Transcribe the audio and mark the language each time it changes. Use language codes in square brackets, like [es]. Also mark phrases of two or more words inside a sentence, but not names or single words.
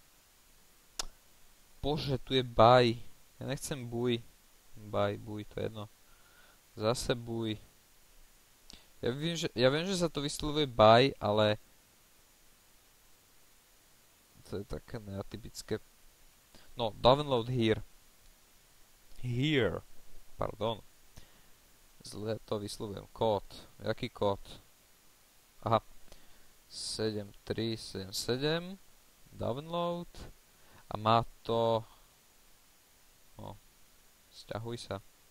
[sk] Bože, tu je baj, ja nechcem buj, to je jedno, zase buj. Ja viem, že sa to vyslovuje buy, ale to je také neatypické. [en] No, download here. Here. [sk] Pardon. Zle to vyslovujem. Kód. Jaký kód? Aha. 7377. Download. A má to... No. Sťahuj sa.